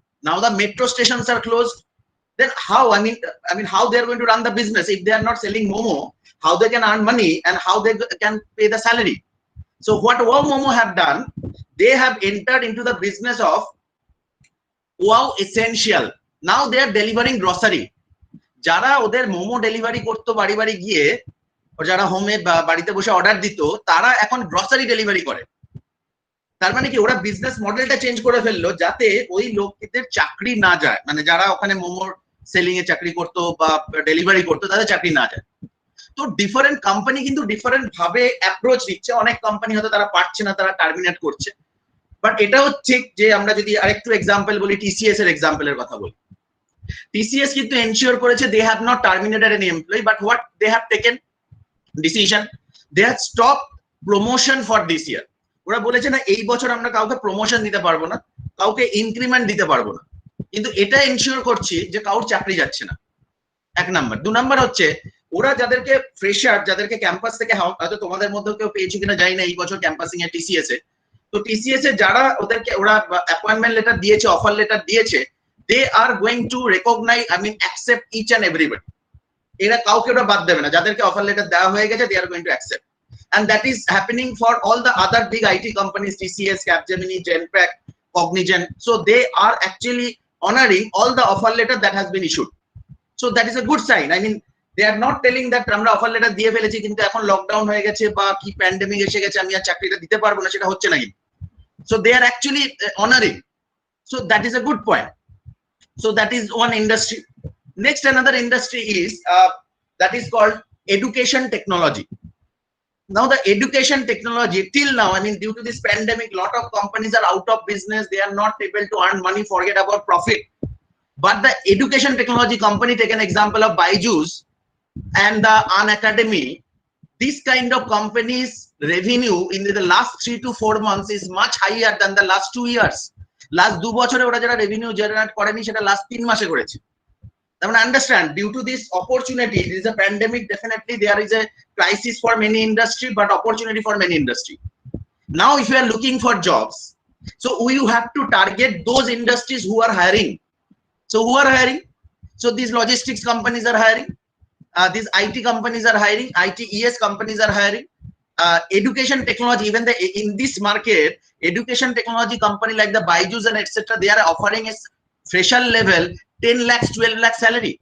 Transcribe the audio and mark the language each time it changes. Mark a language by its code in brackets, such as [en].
[en] Now the metro stations are closed. Then how? I mean, how they are going to run the business if they are not selling Momo? How they can earn money and how they can pay the salary? So what Wow Momo have done? They have entered into the business of Wow Essential. Now they are delivering grocery. [bn] যারা ওদের momo delivery করতো বাড়ি বাড়ি গিয়ে, যারা হোমে বাড়িতে বসে অর্ডার দিত, তারা এখন গ্রসারি ডেলিভারি করে। তার মানে কি, ওরা বিজনেস মডেলটা চেঞ্জ করে ফেললো যাতে ওই লোকদের চাকরি না যায়, মানে যারা ওখানে মোমোর সেলিং এ চাকরি করতো বা ডেলিভারি করতো তাদের চাকরি না যায়। তো ডিফারেন্ট কোম্পানি কিন্তু ডিফারেন্ট ভাবে অ্যাপ্রোচ নিচ্ছে। অনেক কোম্পানি হয়তো তারা পারছে না, তারা টার্মিনেট করছে। বাট এটাও ঠিক যে আমরা যদি আরেকটু এক্সাম্পল বলি, টিসিএস এর এক্সাম্পলের কথা বলি। [en] TCS [bn] কিন্তু এনশিওর করেছে [en] they have not terminated any employee, but what they have taken decision, they have stopped promotion for this year. [bn] ওরা বলেছে না এই বছর আমরা কাউকে প্রমোশন দিতে পারবো না, কাউকে ইনক্রিমেন্ট দিতে পারবো না, কিন্তু এটা এনশিওর করছি যে কাউর চাকরি যাচ্ছে না। এক নাম্বার। দু নাম্বার হচ্ছে ওরা যাদেরকে ফ্রেশার, যাদেরকে ক্যাম্পাস থেকে, হয়তো তোমাদের মধ্যে কেউ পেয়েছে কিনা জানি না এই বছর ক্যাম্পাসিং এ TCS এ, তো TCS এ যারা ওদেরকে ওরা অ্যাপয়েন্টমেন্ট লেটার দিয়েছে, অফার লেটার দিয়েছে, [en] they are going to recognize, accept each and everybody. [bn] এরা কাউকে ওরা বাদ দেবে না, যাদেরকে অফার লেটার দেওয়া হয়ে গেছে [en] they are going to accept, and that is happening for all the other big IT companies, TCS, Capgemini, Genpact, Cognizant. So they are actually honoring all the offer letter that has been issued. So that is a good sign. I mean, they are not telling that [bn] আমরা offer letter দিয়ে ফেলেছি কিন্তু এখন lockdown হয়ে গেছে বা কি pandemic এসে গেছে আমি আর চাকরিটা দিতে পারবো না, সেটা হচ্ছে না কিন্তু। [en] So they are actually honoring. So that is a good point. So that is one industry. Next, another industry is that is called education technology. Now the education technology till now, I mean, due to this pandemic, lot of companies are out of business. They are not able to earn money, forget about profit. But the education technology company, take an example of Byju's and the Unacademy, this kind of companies revenue in the last 3 to 4 months is much higher than the last 2 years. [bn] Last 2 বছরে ওরা যারা revenue generate করেনি সেটা last 3 মাসে করেছে। তার মানে [en] Understand, due to this opportunity, this is a pandemic, definitely there is a crisis for many industry but opportunity for many industry. Now if you are looking for jobs, so you have to target those industries who are hiring. So who are hiring? So this logistics companies are hiring, these IT companies are hiring, ITES companies are hiring, education technology, even in this market, education technology company like the Byju's and etc., they are offering a fresher level 10 lakhs, 12 lakh salary.